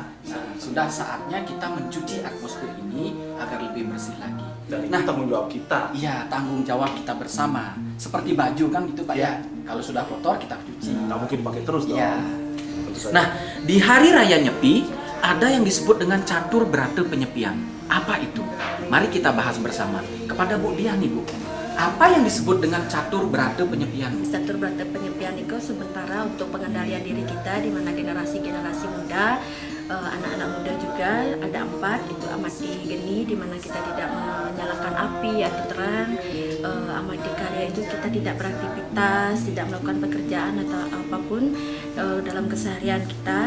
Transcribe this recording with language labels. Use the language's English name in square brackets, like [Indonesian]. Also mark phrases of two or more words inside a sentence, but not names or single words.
[Indonesian] Nah, sudah saatnya kita mencuci atmosfer ini agar lebih bersih lagi. Dan itu tanggung jawab kita. Iya, tanggung jawab kita bersama. Seperti baju kan gitu, Pak ya? Kalau sudah kotor kita cuci. Nggak mungkin pakai terus dong. Iya. Nah, di Hari Raya Nyepi ada yang disebut dengan catur berata penyepian. Apa itu? Mari kita bahas bersama. Kepada Bu Diah nih, Bu. Apa yang disebut dengan catur berata penyepian? Catur berata penyepian itu sementara untuk pengendalian diri kita, di mana generasi-generasi muda, anak-anak muda juga ada 4, itu amati geni, di mana kita tidak menyalakan api atau terang. Amati karya itu kita tidak beraktivitas, tidak melakukan pekerjaan atau apapun dalam keseharian kita.